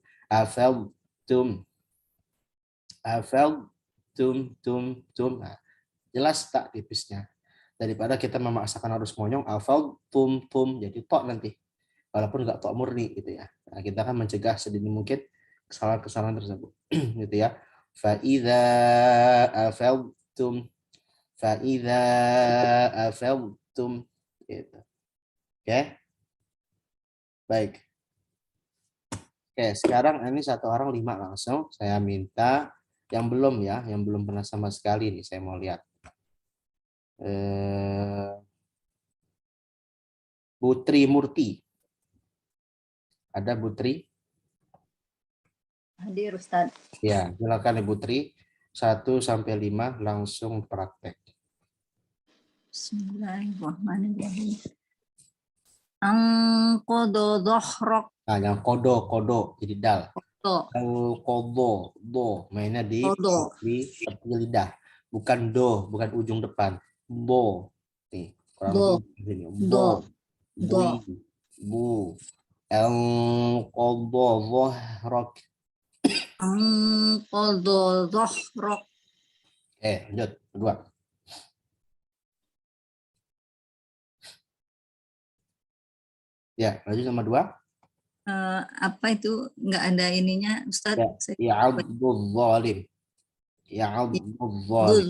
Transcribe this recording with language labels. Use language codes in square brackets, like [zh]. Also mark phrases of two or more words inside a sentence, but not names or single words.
[ar] Afaltum, tum. [id] Nah, jelas tak tipisnya. Daripada kita memaksakan harus monyong, tum jadi tok nanti. Walaupun nggak tok murni gitu ya. Nah, kita akan mencegah sedini mungkin kesalahan-kesalahan tersebut. Gitu ya. [ar] Fa'idza afaltum, fa'idza afaltum. [id] Gitu. Oke. Baik. Oke, sekarang ini satu orang 5 langsung. Saya minta yang belum ya, yang belum pernah sama sekali nih, saya mau lihat. Putri Murti. Ada Putri? Hadir Ustaz. Ya, silakan Ibu Tri. 1 sampai 5 langsung praktek. [ar] Bismillahirrahmanirrahim. Angkodo dohrok. [id] Nah, yang kodo jadi dal. To. Kodo, do, mainnya di Kodo. tepi lidah. Bukan do, bukan ujung depan. Bo. Nih, kurang Do. lebih begini. Do. Bo, bui, Do. bu. Kodo dohrok. Angkodo dohrok. Lanjut. Kedua. Ya, lanjut sama 2. Apa itu nggak ada ininya Ustaz? Ya, Abdul Zalim. Ya Abdul Zalim.